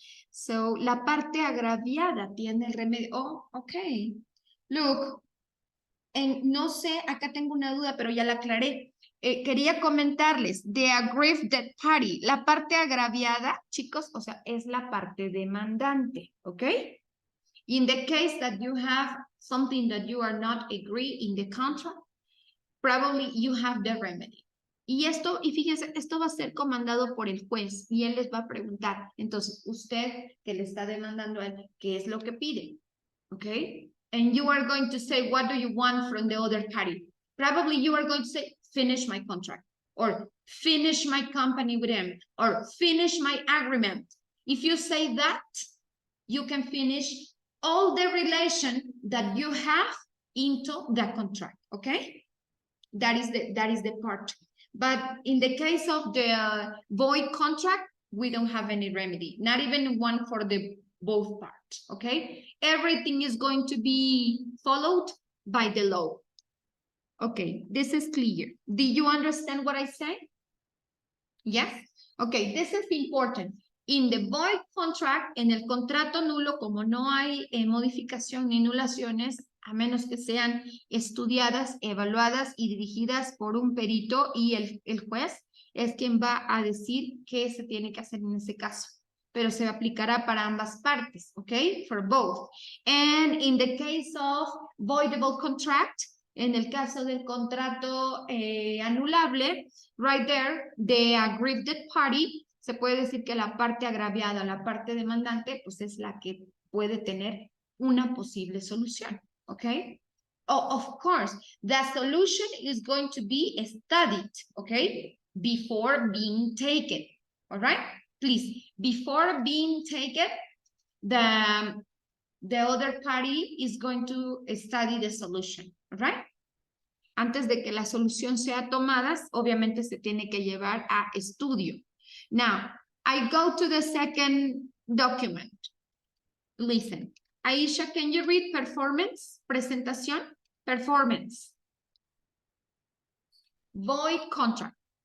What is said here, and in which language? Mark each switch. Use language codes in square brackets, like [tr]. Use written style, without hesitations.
[es] So, la parte agraviada tiene el remedio. [en] Oh, ok. [es] Look, no sé, acá tengo una duda, pero ya la aclaré. Quería comentarles, [en] the aggrieved party, [es] la parte agraviada, chicos, o sea, es la parte demandante, ¿ok? [en] In the case that you have something that you are not agree in the contract, probably you have the remedy. [es] Y esto, y fíjense, esto va a ser comandado por el juez y él les va a preguntar, entonces, usted que le está demandando a él, ¿qué es lo que pide? ¿Ok? [en] And you are going to say, what do you want from the other party? Probably you are going to say, finish my contract, or finish my company with him, or finish my agreement. If you say that, you can finish all the relation that you have into the contract, okay? That is the part. But in the case of the void contract, we don't have any remedy, not even one for the both parts, okay? Everything is going to be followed by the law. Okay, this is clear. Do you understand what I say? Yes? Okay, this is important. In the void contract, [es] en el contrato nulo, como no hay modificación ni anulaciones, a menos que sean estudiadas, evaluadas y dirigidas por un perito y el juez es quien va a decir qué se tiene que hacer en ese caso. Pero se aplicará para ambas partes, ¿ok? [en] For both. And in the case of voidable contract, [es] en el caso del contrato anulable, [en] right there, the aggrieved party, [es] se puede decir que la parte agraviada, la parte demandante, pues es la que puede tener una posible solución, ¿ok? [en] Oh, of course, the solution is going to be studied, okay, before being taken, all right? Please, before being taken, the other party is going to study the solution, all right? [es] Antes de que la solución sea tomada, obviamente se tiene que llevar a estudio. [en] Now, I go to the second document. Listen. Aisha, can you read performance? Presentación. Performance. Void contract.